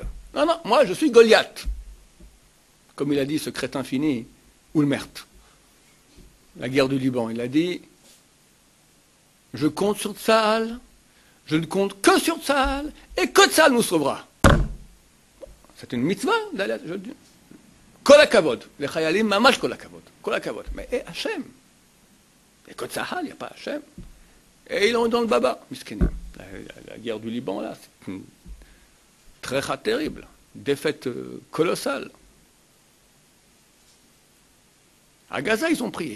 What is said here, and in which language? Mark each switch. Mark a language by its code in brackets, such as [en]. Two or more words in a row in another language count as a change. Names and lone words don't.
[fr] Non, non, moi je suis Goliath. Comme il a dit ce crétin fini, Oulmert, la guerre du Liban, il a dit, je compte sur Tsahal, je ne compte que sur Tsahal, et que Tsahal nous sauvera. C'est une mitzvah, je dis. [he] כל הכבוד, [fr] les chayalim [he] ממש כל הכבוד, כל הכבוד. [fr] Mais et Hachem, et que Tsahal, il n'y a pas Hachem. Et ils ont dans le baba, miskenim. La guerre du Liban, là, c'est une très terrible, défaite colossale. À Gaza, ils ont prié.